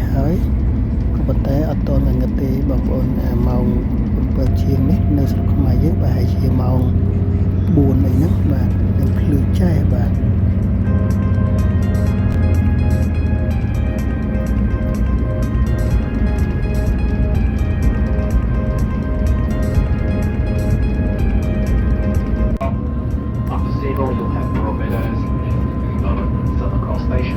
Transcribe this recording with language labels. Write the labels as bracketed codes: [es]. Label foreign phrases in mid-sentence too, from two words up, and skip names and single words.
[km] ហើយក៏ប៉ុន្តែអត់ទាន់ងឹតទេបងប្អូនម៉ោង7ជាងនេះនៅស្រុកខ្មែរយើងប្រហែលជាម៉ោង4អីហ្នឹងបាទនឹងភ្លឺចែបាទ [en] After Seagull, you'll have Royal Meadows and Southern Cross Station.